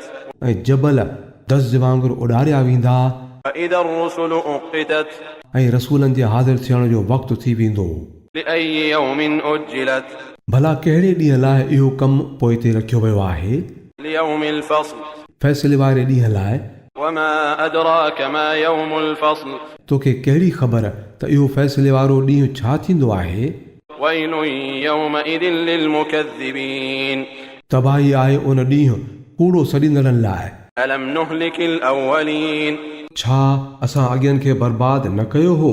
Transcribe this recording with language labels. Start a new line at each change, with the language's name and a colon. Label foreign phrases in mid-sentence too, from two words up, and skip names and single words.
Sindhi: ऐं जबल दज़ वांगुरु उॾारिया वेंदा,
Arabic: وإذا الرسل أقتت,
Sindhi: ऐं रसूलनि जे हाज़िर थियण जो वक़्तु थी वेंदो।
Arabic: لأي يوم أجلت,
Sindhi: भला कहिड़े ॾींहं लाइ इहो कमु पोइ ते रखियो वियो आहे?
Arabic: ليوم الفصل,
Sindhi: फ़ैसिले वारे ॾींहं लाइ।
Arabic: وما أدراك ما يوم الفصل,
Sindhi: तोखे कहिड़ी ख़बर त इहो फ़ैसिले वारो ॾींहुं छा थींदो आहे?
Arabic: ويل يومئذ للمكذبين,
Sindhi: तबाही आहे उन ॾींहुं कूड़ो सॾींदड़नि लाइ।
Arabic: ألم نهلك الأولين,
Sindhi: छा असां अॻियनि खे बर्बाद न कयो हो?